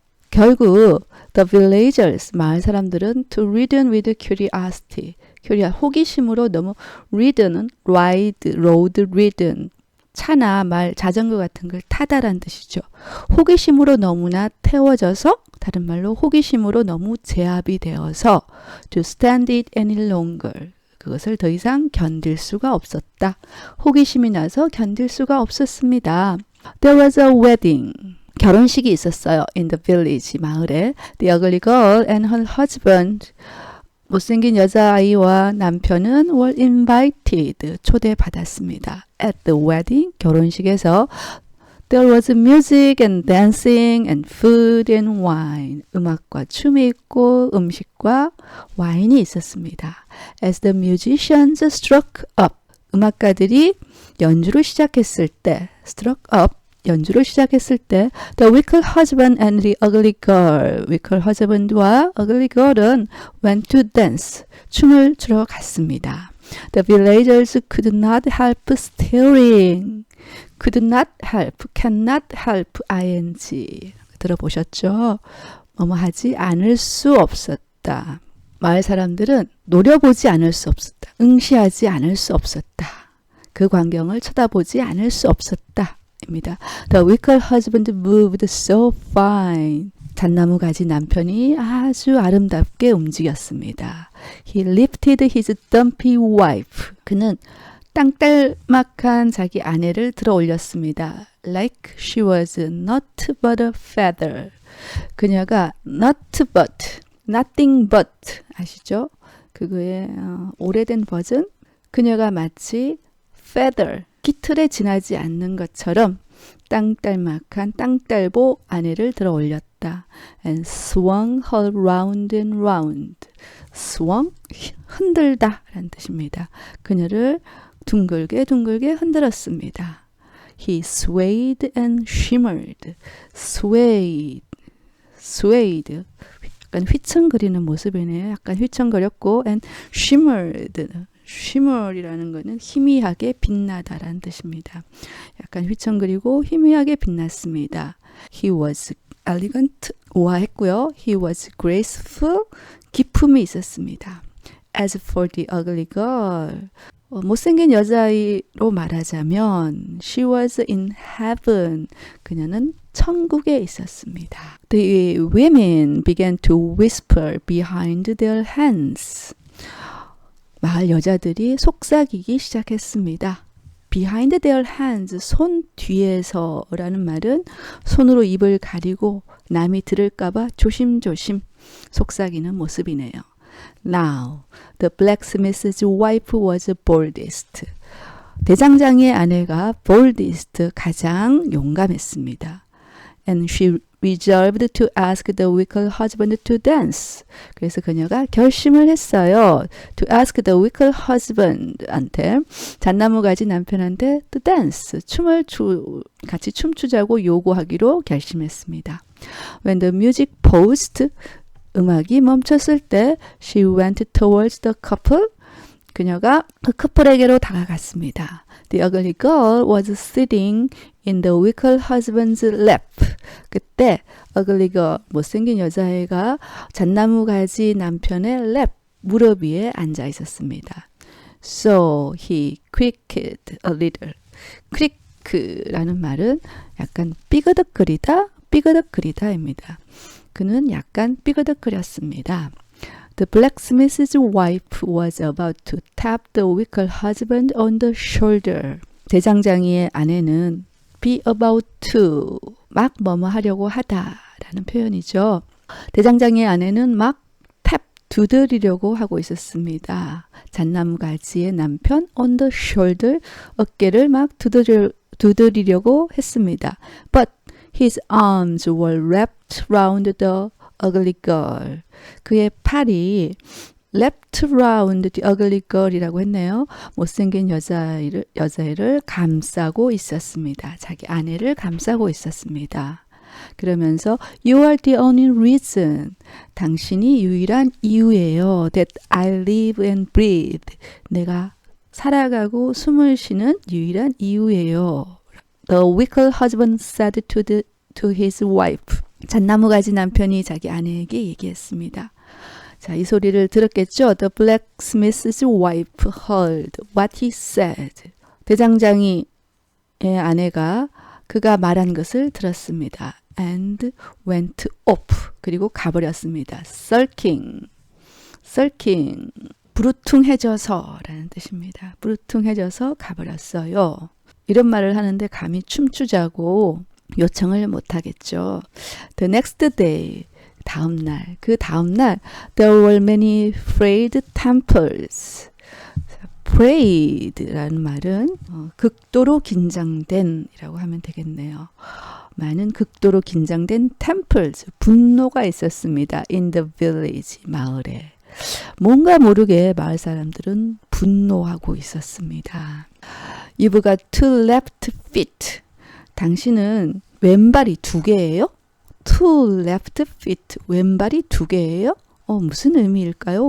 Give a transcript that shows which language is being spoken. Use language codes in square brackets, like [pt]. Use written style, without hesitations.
[ko] 결국 [en] the villagers, [ko] 마을 사람들은 [en] too ridden with curiosity, [ko] 호기심으로 너무 ridden은 ride, [en] road ridden, [ko] 차나 말, 자전거 같은 걸 타다란 뜻이죠. 호기심으로 너무나 태워져서, 다른 말로 호기심으로 너무 제압이 되어서 [en] to stand it any longer, [ko] 그것을 더 이상 견딜 수가 없었다. 호기심이 나서 견딜 수가 없었습니다. [en] There was a wedding. [ko] 결혼식이 있었어요. [en] In the village, [ko] 마을에. [en] The ugly girl and her husband, [ko] 못생긴 여자아이와 남편은 [en] were invited, [ko] 초대받았습니다. [en] At the wedding, [ko] 결혼식에서 [en] there was music and dancing and food and wine. [ko] 음악과 춤이 있고 음식과 와인이 있었습니다. [en] As the musicians struck up, [ko] 음악가들이 연주를 시작했을 때, [en] struck up, [ko] 연주를 시작했을 때 [en] The wicked husband and the ugly girl, wicked husband와 ugly girl은 went to dance, [ko] 춤을 추러 갔습니다. [en] The villagers could not help staring. could not help, cannot help, ing. [ko] 들어보셨죠? 뭐뭐 하지 않을 수 없었다. 마을 사람들은 노려보지 않을 수 없었다. 응시하지 않을 수 없었다. 그 광경을 쳐다보지 않을 수 없었다. 입니다. [en] The wicked husband moved so fine. [ko] 잣나무 가지 남편이 아주 아름답게 움직였습니다. [en] He lifted his dumpy wife. [ko] 그는 땅딸막한 자기 아내를 들어 올렸습니다. [en] Like she was not but a feather. [ko] 그녀가 [en] not but, nothing but, [ko] 아시죠? 그거의 오래된 버전. 그녀가 마치 feather, 깃털에 지나지 않는 것처럼 땅딸막한 땅딸보 아내를 들어 올렸다. [en] And swung her round and round. [ko] swung, 흔들다 라는 뜻입니다. 그녀를 둥글게 흔들었습니다. [en] He swayed and shimmered. swayed. [ko] 약간 휘청거리는 모습이네요. 약간 휘청거렸고 [en] and shimmered. [ko] shimmer이라는 것은 희미하게 빛나다라는 뜻입니다. 약간 휘청거리고 희미하게 빛났습니다. [en] He was elegant, [ko] 우아했고요. [en] He was graceful, [ko] 기품이 있었습니다. [en] As for the ugly girl, [ko] 못생긴 여자아이로 말하자면 [en] she was in heaven, [ko] 그녀는 천국에 있었습니다. [en] The women began to whisper behind their hands. [ko] 마을 여자들이 속삭이기 시작했습니다. [en] Behind their hands, [ko] 손 뒤에서라는 말은 손으로 입을 가리고 남이 들을까봐 조심조심 속삭이는 모습이네요. [en] Now, the blacksmith's wife was boldest. [ko] 대장장이의 아내가 boldest, 가장 용감했습니다. [en] And she resolved to ask the wicked husband to dance. [ko] 그래서 그녀가 결심을 했어요. [en] To ask the wicked husband [ko] 한테 잣나무 가지 남편한테 [en] to dance [ko] 같이 춤추자고 요구하기로 결심했습니다. [en] When the music paused, [ko] 음악이 멈췄을 때 [en] she went towards the couple. [ko] 그녀가 그 커플에게로 다가갔습니다. [en] The ugly girl was sitting in the wicked husband's lap. [ko] 그때 [en] ugly girl, [ko] 못생긴 여자애가 잣나무 가지 남편의 랩, 무릎 위에 앉아 있었습니다. [en] So he creaked a little. [ko] creak라는 말은 약간 삐그덕거리다입니다. 그는 약간 삐그덕거렸습니다. [en] The blacksmith's wife was about to tap the wicked husband on the shoulder. [ko] 대장장이의 아내는 [en] be about to, [ko] 막 뭐뭐 하려고 하다라는 표현이죠. 대장장이의 아내는 막 두드리려고 하고 있었습니다. 잣나무 가지의 남편 [en] on the shoulder, [ko] 어깨를 막 두드리려고 했습니다. [en] But his arms were wrapped round the ugly girl. [ko] 그의 팔이 [en] wrapped round the ugly girl이라고 했네요. [ko] 못생긴 여자애를 감싸고 있었습니다. 자기 아내를 감싸고 있었습니다. 그러면서 [en] You are the only reason. [ko] 당신이 유일한 이유예요. [en] That I live and breathe. [ko] 내가 살아가고 숨을 쉬는 유일한 이유예요. [en] The wicked husband said to his wife. [ko] 잣나무 가지 남편이 자기 아내에게 얘기했습니다. 자, 이 소리를 들었겠죠? [en] The blacksmith's wife heard what he said. [ko] 대장장이의 아내가 그가 말한 것을 들었습니다. [en] And went off. [ko] 그리고 가버렸습니다. [en] sulking. [ko] 부르퉁해져서 라는 뜻입니다. 부르퉁해져서 가버렸어요. 이런 말을 하는데 감히 춤추자고 요청을 못하겠죠. [en] The next day. [ko] 그 다음날 [en] there were many frayed temples. [ko] frayed라는 말은 극도로 긴장된 이라고 하면 되겠네요. 많은 극도로 긴장된 temples, 분노가 있었습니다. [en] In the village, [ko] 마을에. 뭔가 모르게 마을 사람들은 분노하고 있었습니다. [en] You've got two left feet. [ko] 당신은 왼발이 두 개예요? [en] Two left feet. [ko] 왼발이 두 개예요? 무슨 의미일까요?